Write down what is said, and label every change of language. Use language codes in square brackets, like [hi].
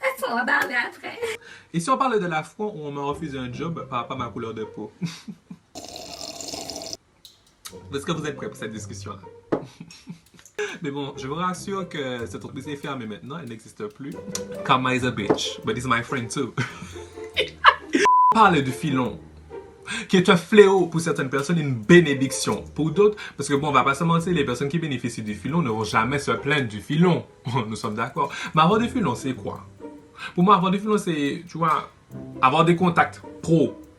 [fr] On va parler après. Et si on parle de la fois où on m'a refusé un job par rapport à ma couleur de peau? Est-ce que vous êtes prêts pour cette discussion-là? Mais bon, je vous rassure que cette entreprise est fermée maintenant, elle n'existe plus. [en] Karma is a bitch, but he's my friend too. [fr] On parle du filon, qui est un fléau pour certaines personnes, une bénédiction pour d'autres. Parce que bon, on va pas se mentir, les personnes qui bénéficient du filon ne vont jamais se plaindre du filon. Nous sommes d'accord. Mais avoir du filon, c'est quoi? Pour moi, avoir du filon, c'est, tu vois, avoir des contacts pro.